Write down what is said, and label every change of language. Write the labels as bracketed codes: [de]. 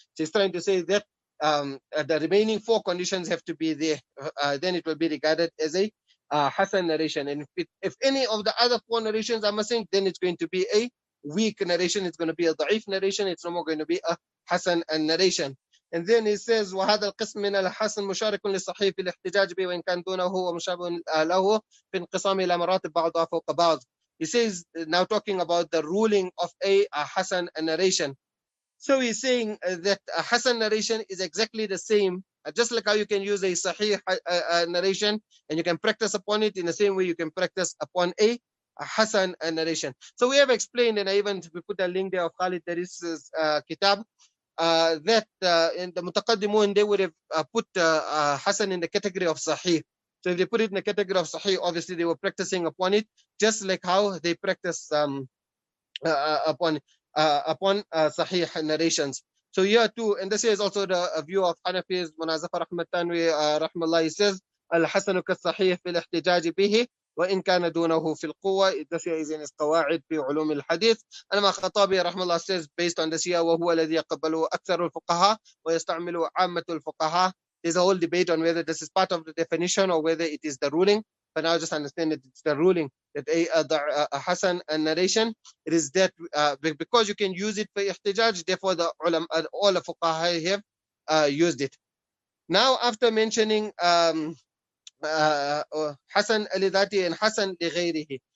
[en] So he's trying to say that the remaining 4 conditions have to be there. Then it will be regarded as a Hasan narration. And if any of the other 4 narrations are missing, then it's going to be a weak narration. It's going to be a da'if narration. It's no more going to be a Hasan narration. And then he says [ar] وهذا القسم من الحسن مشارك للصحيح في الاحتجاج به وإن كان دونه ومشابه له في انقسام إلى مراتب بعضها فوق بعض. [en] He says, now talking about the ruling of a Hasan narration. So he's saying that a Hasan narration is exactly the same, just like how you can use a Sahih narration and you can practice upon it in the same way you can practice upon a Hasan narration. So we have explained, and I even we put a link there of Khalid Daris's kitab, that in the Mutaqaddimun, they would have put Hasan in the category of Sahih. So if they put it in the category of Sahih, obviously they were practicing upon it, just like how they practice upon Sahih narrations. So here too, and this is also the view of Hanafis. Munazafar Ahmad Tanwi rahmallah, he says, [ar] Al-Hasanu ka-Sahih fil-ihtijaj bihi وإن كان دونه في القوة. [en] This is in his قواعد في علوم الحديث. [ar] أما خطابي رحمه الله [en] says, based on this here, [ar] وهو الذي يقبله أكثر الفقهاء ويستعمله عامة الفقهاء. [en] There's a whole debate on whether this is part of the definition or whether it is the ruling. But now just understand that it's the ruling, that a Hasan narration, it is that because you can use it for ihtijaj, therefore the all the fuqaha have used it. Now after mentioning Hasan lidatihi and Hasan lighayrihi.